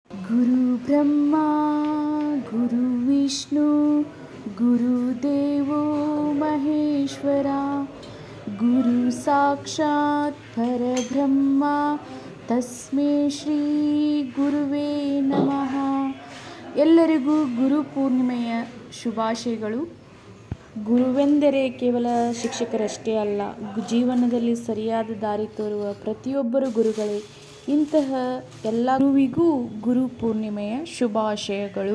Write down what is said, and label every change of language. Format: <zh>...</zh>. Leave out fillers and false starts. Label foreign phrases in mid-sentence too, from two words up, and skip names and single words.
<sa>ಗುರು ಬ್ರಹ್ಮ ಗುರು ವಿಷ್ಣು ಗುರುದೇವೋ ಮಹೇಶ್ವರ ಗುರು ಸಾಕ್ಷಾತ್ ಪರಬ್ರಹ್ಮ ತಸ್ಮೈ ಶ್ರೀ ಗುರುವೇ ನಮಃ.</sa> <kn>ಎಲ್ಲರಿಗೂ ಗುರು ಪೂರ್ಣಿಮೆಯ ಶುಭಾಶಯಗಳು. ಗುರುವೆಂದರೆ ಕೇವಲ ಶಿಕ್ಷಕರಷ್ಟೇ ಅಲ್ಲ, ಜೀವನದಲ್ಲಿ ಸರಿಯಾದ ದಾರಿ ತೋರುವ ಪ್ರತಿಯೊಬ್ಬರು ಗುರುಗಳೇ. ಇಂತಹ ಎಲ್ಲ ಗುರುವಿಗೂ ಗುರು ಪೂರ್ಣಿಮೆಯ ಶುಭಾಶಯಗಳು.</kn>